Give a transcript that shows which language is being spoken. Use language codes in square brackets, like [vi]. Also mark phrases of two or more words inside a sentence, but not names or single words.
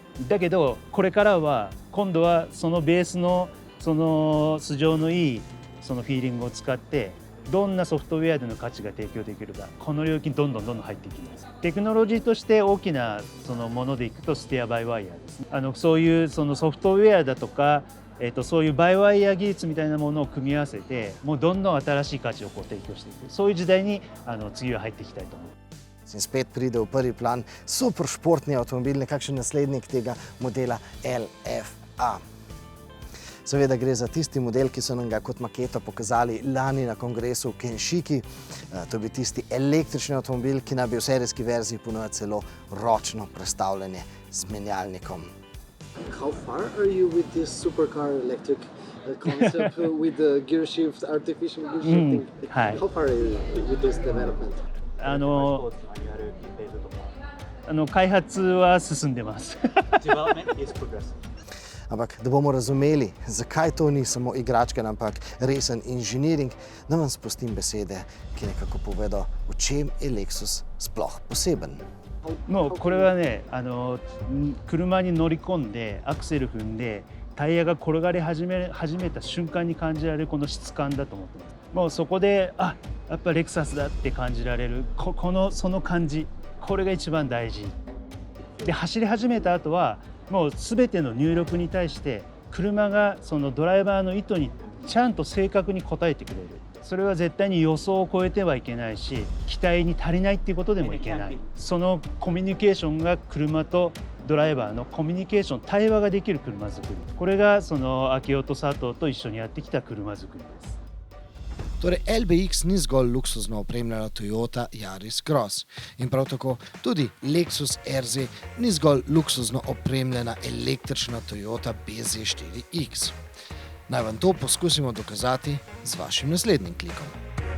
[ja] だけどこれからは今度はそのベースのその素性のいいそのフィーリングを使ってどんなソフトウェアでの価値が提供できるか、この領域にどんどん入っていきます。テクノロジーとして大きなそのものでいくとステアバイワイヤーですね。そういうそのソフトウェアだとか、そういうバイワイヤー技術みたいなものを組み合わせてもうどんどん新しい価値を提供していく、そういう時代に次は入っていきたいと思います。 [sl] In spet pride v prvi plan superšportni avtomobil, nekakšen naslednik tega modela LFA. Seveda gre za tisti model, ki so nam ga kot maketo pokazali lani na kongresu v Kenšiki. To bi tisti električni avtomobil, ki naj bi v serijski verziji ponujal celo ročno prestavljanje z menjalnikom. [en] How far are you with this supercar electric concept with the gear shift, artificial gear shifting? How far are you with this development? [ja] 開発は進んでます。 [sl] Ampak, da bomo razumeli, zakaj to ni samo igračka, ampak resen inženiring, da vam spustim besede, ki nekako povedo, v čem je Lexus sploh poseben. [ja] もうこれはね、車に乗り込んでアクセル踏んでタイヤが転がり始めた瞬間に感じられるこの質感だと思ってます。もうそこでやっぱレクサスだって感じられるその感じ、これが一番大事で、走り始めた後はもう全ての入力に対して車がそのドライバーの意図にちゃんと正確に応えてくれる。それは絶対に予想を超えてはいけないし、期待に足りないっていうことでもいけない。そのコミュニケーションが車とドライバーのコミュニケーション、対話ができる車作り。これがその明夫と佐藤と一緒にやってきた車作りです。 [sl] Torej, LBX ni zgolj luksuzno opremljena Toyota Yaris Cross in prav tako tudi Lexus RZ ni zgolj luksuzno opremljena električna Toyota BZ4X. Naj vam to poskusimo dokazati z vašim naslednjim klikom.